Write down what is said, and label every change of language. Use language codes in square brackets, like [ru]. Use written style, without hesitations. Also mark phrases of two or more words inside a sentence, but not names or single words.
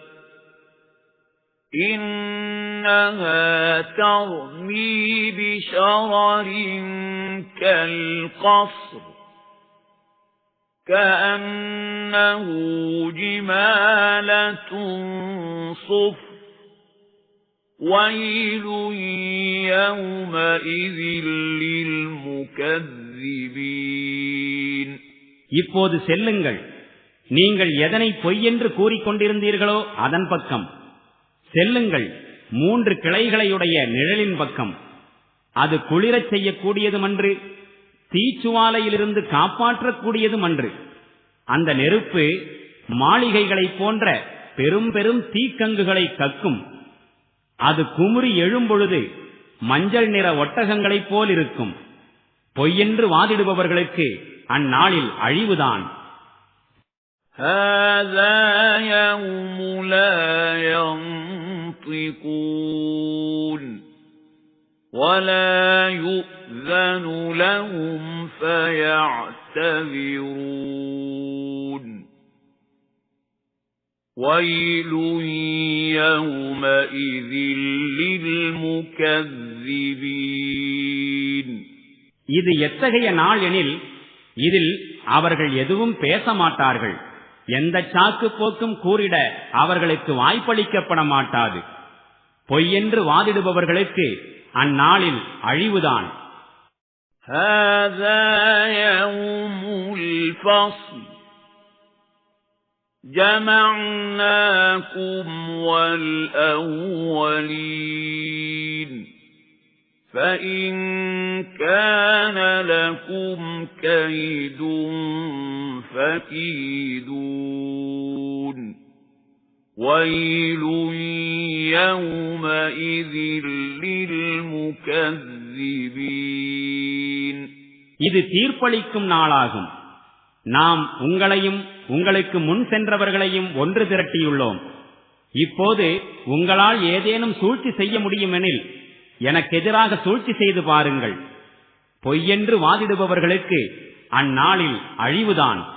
[ar] إنها ترمي بشرر كالقصر كأنه جمالة صفر ويل يومئذ للمكذبين. [ta] இப்போது செல்லுங்கள், நீங்கள் எதனை பொய்யென்று கூறிக்கொண்டிருந்தீர்களோ அதன் பக்கம் செல்லுங்கள். 3 கிளைகளையுடைய நிழலின் பக்கம். அது குளிரச் செய்யக்கூடியதுமன்று, தீச்சுவாலையிலிருந்து காப்பாற்றக்கூடியதுமன்று. அந்த நெருப்பு மாளிகைகளைப் போன்ற பெரும் பெரும் தீக்கங்குகளை கக்கும். அது குமுறி எழும்பொழுது மஞ்சள் நிற ஒட்டகங்களைப் போல் இருக்கும். பொய்யென்று வாதிடுபவர்களுக்கு அந்நாளில் அழிவுதான். [ar] هذا يوم لا ينطقون ولا يؤذن لهم فيعتذرون ويل يومئذ للمكذبين. [ta] இது எத்தகைய நாள் எனில் இதில் அவர்கள் எதுவும் பேச மாட்டார்கள். எந்த சாக்கு போக்கும் கூறிட அவர்களுக்கு வாய்ப்பளிக்கப்பட மாட்டாது. பொய்யென்று வாதிடுபவர்களுக்கு அந்நாளில் அழிவுதான். [ar] هذا يوم الفصل جمعناكم والأولين فإن كان لكم كيد فكيدون ويل يومئذ للمكذبين. [ta] இது தீர்ப்பளிக்கும் நாளாகும். நாம் உங்களையும் உங்களுக்கு முன் சென்றவர்களையும் ஒன்று திரட்டியுள்ளோம். இப்போது உங்களால் ஏதேனும் சூழ்ச்சி செய்ய முடியுமெனில் எனக்கு எதிராக சூழ்ச்சி செய்து பாருங்கள். பொய்யென்று வாதிடுபவர்களுக்கு அந்நாளில் அழிவுதான்.